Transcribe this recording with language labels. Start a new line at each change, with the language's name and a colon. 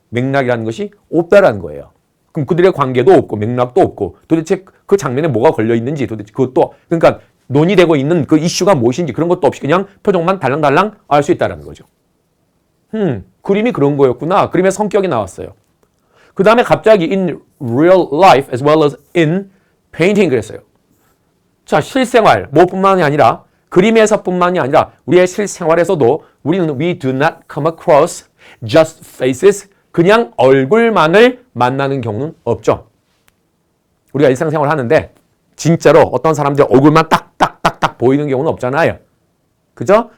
Korean: 맥락이라는 것이 없다라는 거예요. 그럼 그들의 관계도 없고 맥락도 없고 도대체 그 장면에 뭐가 걸려 있는지 도대체 그것도 그러니까 논의되고 있는 그 이슈가 무엇인지 그런 것도 없이 그냥 표정만 달랑달랑 알 수 있다라는 거죠. 그림이 그런 거였구나. 그림의 성격이 나왔어요. 그 다음에 갑자기
English: in real life as well as in painting
Korean: 그랬어요. 자, 실생활, 뭐뿐만이 아니라 그림에서뿐만이 아니라 우리의 실생활에서도 우리는
English: we do not come across just faces
Korean: 그냥 얼굴만을 만나는 경우는 없죠. 우리가 일상생활 하는데 진짜로 어떤 사람들 얼굴만 딱딱딱딱 보이는 경우는 없잖아요. 그죠?